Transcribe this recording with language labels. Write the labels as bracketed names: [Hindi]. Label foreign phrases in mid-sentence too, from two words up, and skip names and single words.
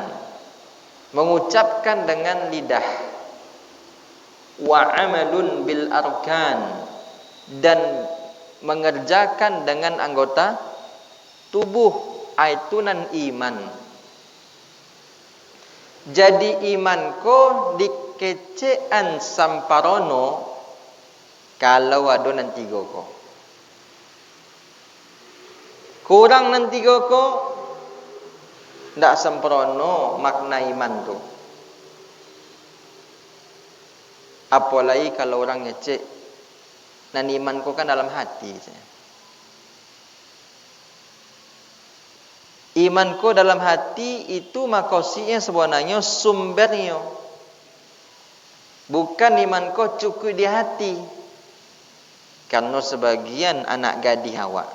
[Indonesian] Mengucapkan dengan lidah. [Arabic] وعملٌ بالأركان. [Indonesian] Dan mengerjakan dengan anggota tubuh. [Minangkabau] Itu nan iman. Jadi iman ko dikecean samparono kalau ada nan tiga ko. Kurang nan tiga ko ndak sempurna makna iman tu. Apalagi kalau orang ngecek nan iman ko kan dalam hati saja. [Indonesian] Imanku dalam hati itu makosinya sebenarnya sumbernya. Bukan imanku cukup di hati. Karena sebagian anak gadis awak.